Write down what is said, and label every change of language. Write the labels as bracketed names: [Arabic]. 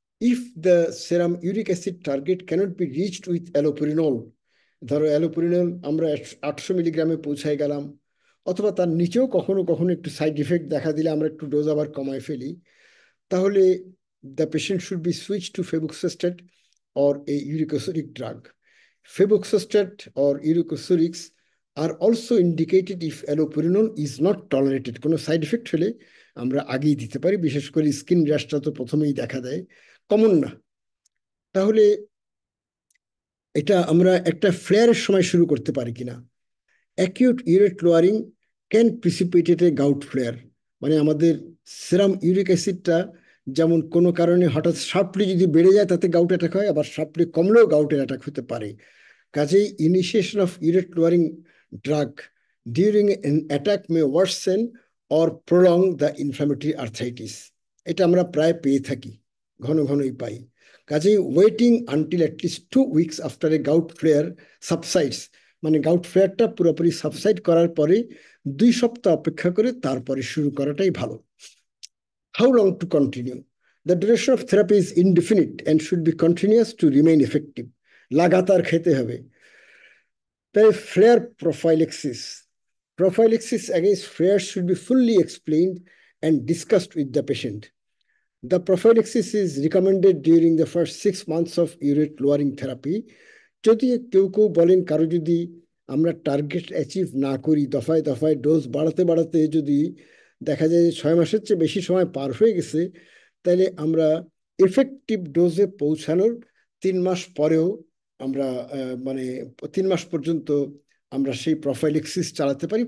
[English] if the serum uric acid target cannot be reached with allopurinol, [Bangla] ধরো অ্যালোপুরিনল আমরা 800 মিলিগ্রামে পৌঁছায় গেলাম, অথবা তার নিচেও কখনো কখনো একটু সাইড ইফেক্ট দেখা দিলে আমরা একটু ডোজ আবার কমায় ফেলি, তাহলে [English] the patient should be switched to febuxostat or a uricosuric drug. Febuxostat or uricosurics are also indicated if allopurinol is not tolerated. [Bangla] কোনো সাইড এফেক্ট হলে আমরা আগেই দিতে পারি, বিশেষ করে স্কিন র্যাশটা তো প্রথমেই দেখা দেয়, কমন না। তাহলে এটা আমরা একটা ফ্লেয়ারের সময় শুরু করতে পারি কিনা। [English] acute urate lowering can precipitate a gout flare, [Bangla] মানে আমাদের সেরাম ইউরিক অ্যাসিডটা যেমন কোনো কারণে হঠাৎ শার্পলি যদি বেড়ে যায় তাতে গাউট অ্যাটাক হয়, আবার শার্পলি কমলেও গাউটের অ্যাটাক হতে পারে। [English] কাজেই initiation of urate lowering drug during an attack may worsen or prolong the inflammatory arthritis, [Bangla] এটা আমরা প্রায় পেয়ে থাকি, ঘন ঘনই পাই। কাজেই [English] waiting until at least 2 weeks after a gout flare subsides, [Bangla] মানে গাউট ফ্লেয়ারটা পুরোপুরি সাবসাইড করার পরে 2 সপ্তাহ অপেক্ষা করে তারপরে শুরু করাটাই ভালো। [English] How long to continue? The duration of therapy is indefinite and should be continuous to remain effective. [Bangla] লাগাতার খেতে হবে। [English] তাই flare prophylaxis. Prophylaxis against flares should be fully explained and discussed with the patient. The prophylaxis is recommended during the first 6 months of urate lowering therapy. [Bangla] যদি কেউ কেউ বলেন কারো যদি আমরা টার্গেট অ্যাচিভ না করি, দফায় দফায় ডোজ বাড়াতে বাড়াতে যদি দেখা যায় 6 মাসের চেয়ে বেশি সময় পার হয়ে গেছে, তাহলে আমরা এফেক্টিভ ডোজে পৌঁছানোর 3 মাস পরেও আমরা মানে 3 মাস পর্যন্ত আমরা সেই প্রোফাইলেক্সিস চালাতে পারি।